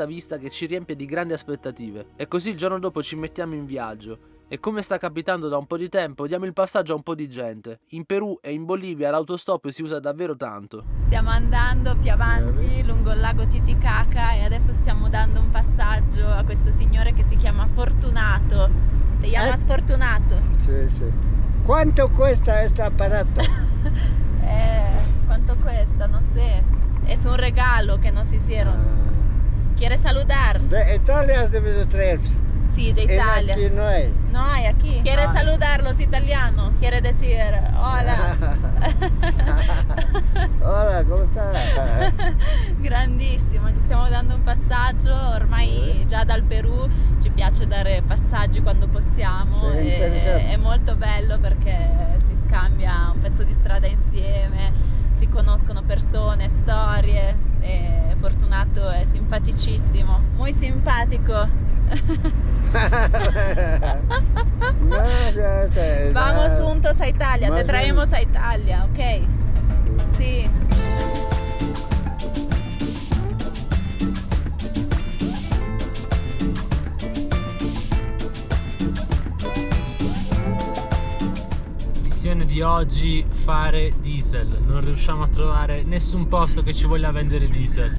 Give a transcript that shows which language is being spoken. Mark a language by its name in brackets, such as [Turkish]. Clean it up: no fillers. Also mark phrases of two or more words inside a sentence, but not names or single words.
[Italian] vista che ci riempie di grandi aspettative, e così il giorno dopo ci mettiamo in viaggio, e come sta capitando da un po' di tempo diamo il passaggio a un po' di gente. In Perù e in Bolivia l'autostop si usa davvero tanto. Stiamo andando più avanti lungo il lago Titicaca e adesso stiamo dando un passaggio a questo signore che si chiama Fortunato. Ti chiamas Fortunato? [Spanish] Sí. ¿Cuánto cuesta este aparato? ¿Cuánto cuesta? No sé. Es un regalo que nos hicieron. ¿Quieres saludar? De Italia has debido traer. Sí, de Italia. Aquí no hay. No hay aquí. ¿Quieres saludar los italianos? Quiere decir hola. Hola, ¿cómo estás? [Italian] Grandissimo, ti stiamo dando un passaggio, ormai già dal Perù ci piace dare passaggi quando possiamo, è molto bello perché si scambia un pezzo di strada insieme, si conoscono persone, storie, e Fortunato è simpaticissimo, [Spanish] muy simpatico. Vamos juntos a Italia, te traemos a Italia, ok? Sí. [Italian] Missione di oggi: fare diesel. Non riusciamo a trovare nessun posto che ci voglia vendere diesel.